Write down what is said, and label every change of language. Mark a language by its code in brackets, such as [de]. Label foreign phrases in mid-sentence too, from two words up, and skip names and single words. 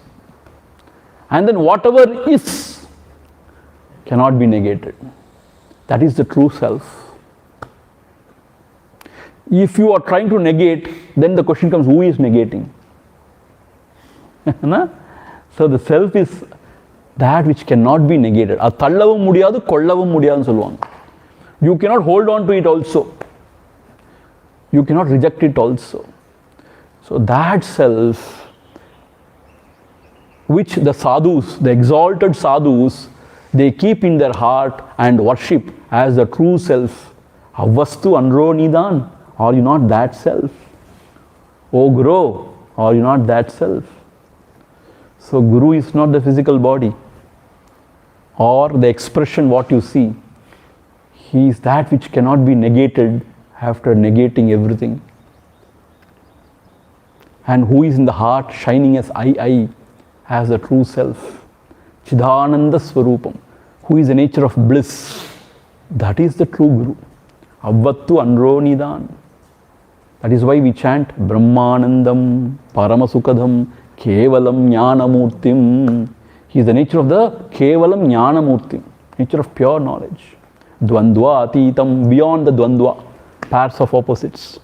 [en] And then whatever is cannot be negated. That is the true self. If you are trying to negate, then the question comes, who is negating? So the self is that which cannot be negated. [ta] அது தள்ளவும் முடியாது கொள்ளவும் முடியாதுன்னு சொல்லுவாங்க. [en] You cannot hold on to it also. You cannot reject it also. So that self which the sadhus, the exalted sadhus, they keep in their heart and worship as the true self. [ta] அவ்வஸ்து அன்றோ நீதான். [en] Are you not that self? O Guru, are you not that self? So Guru is not the physical body or the expression what you see. He is that which cannot be negated after negating everything. And who is in the heart shining as I, as the true self. [sa] चिदानन्द स्वरूपम्. [en] Who is the nature of bliss. That is the true Guru. [ta] அவ்வத்து அன்றோ நீதான். [en] That is why we chant [sa] ब्रह्मानन्दं परमसुखदं केवलं ज्ञानमूर्तिं. [en] He is the nature of the [sa] केवलं ज्ञानमूर्तिं, [en] nature of pure knowledge. [sa] द्वन्द्व अतीतम्, [en] beyond the Dvandva, pairs of opposites.